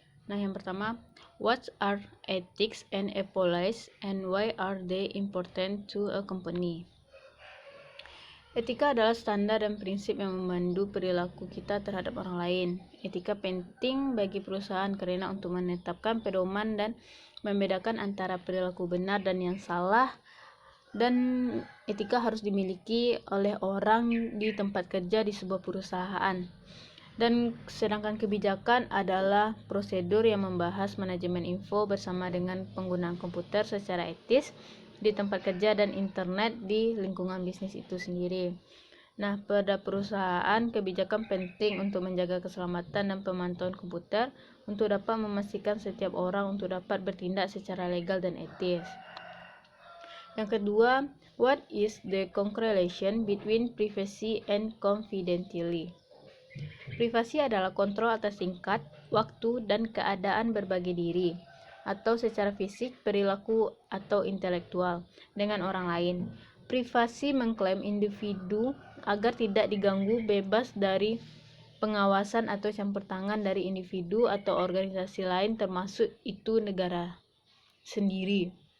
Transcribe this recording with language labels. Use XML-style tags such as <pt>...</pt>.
<id>Nah, yang pertama,</id> <en>what are ethics and policies and why are they important to a company?</en> <id>Etika adalah standar dan prinsip yang memandu perilaku kita terhadap orang lain. Etika penting bagi perusahaan karena untuk menetapkan pedoman dan membedakan antara perilaku benar dan yang salah, dan etika harus dimiliki oleh orang di tempat kerja di sebuah perusahaan. Dan sedangkan kebijakan adalah prosedur yang membahas manajemen info bersama dengan penggunaan komputer secara etis di tempat kerja dan internet di lingkungan bisnis itu sendiri. Nah, pada perusahaan, kebijakan penting untuk menjaga keselamatan dan pemantauan komputer untuk dapat memastikan setiap orang untuk dapat bertindak secara legal dan etis. Yang kedua,</id> <en>what is the correlation between privacy and confidentiality?</en> <id>Privasi adalah kontrol atas tingkat, waktu, dan keadaan berbagi diri, atau secara fisik, perilaku, atau intelektual dengan orang lain. Privasi mengklaim individu agar tidak diganggu bebas dari pengawasan atau campur tangan dari individu atau organisasi lain, termasuk itu negara sendiri.</id>